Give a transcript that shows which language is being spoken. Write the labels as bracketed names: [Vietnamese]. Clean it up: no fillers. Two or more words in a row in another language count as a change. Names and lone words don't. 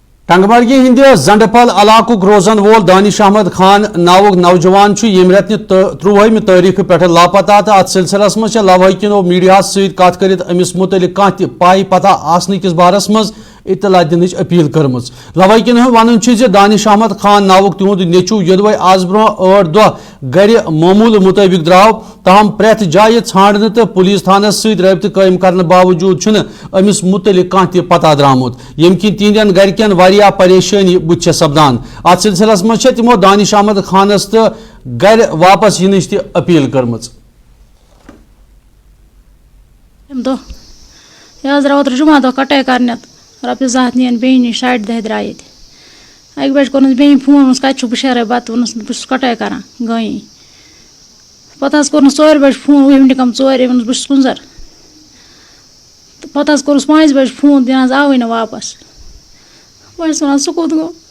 [Kashmiri] ٹنگمرگی ہند زنڈپل علاقہ روزن وول دانش احمد خان ناوک نوجوان یم رتن 30 تاریخ پہ لاپتہ تو ات سلسلس مز لوحقینو میڈیا ست کت کرت امس متعلق کھانا تہ پائی پتہ آسن کس بارس مز اطلاع دنچ اپیل کرم لوحقین ون دانش احمد خان ناوک تہد نیچو یدوے آز برو 8 دہ گر معمول مطابق درو تاہم پریت جائیں ژھانڈنے تو پولیس تھانس ست رابطہ قائم کرنے باوجود چھن امس متعلق کھانا تہ پتہ درامت یم کن تہندین گرکین واریاہ پریشانی بتھ سپدان ات سلسلس مز تمو دانش احمد خانس تو گر واپس ینچ تہ اپیل کرم اوتر جمعہ دہ کٹائی کرنے رۄپیس 2 ہتھ نین بیٚیہِ نِش 10:30 درٛایہِ ییٚتہِ 1 بجہِ کوٚرنَس بیٚیہِ فون ووٚنُس کَتہِ چھُکھ بہٕ شیرے بَتہٕ ووٚنُس بہٕ چھُس کٹٲے کران گٲمی پتہٕ حظ کوٚرنَس 4 بجہِ فون وُہمہِ ٹِکَم 4 ووٚنُس بہٕ چھُس کُنزر تہٕ پتہٕ حظ کوٚرُس 5 بجہِ فون تہِ حظ آوٕے نہٕ واپس بہٕ چھَس وَنان سُہ کوٚت گوٚو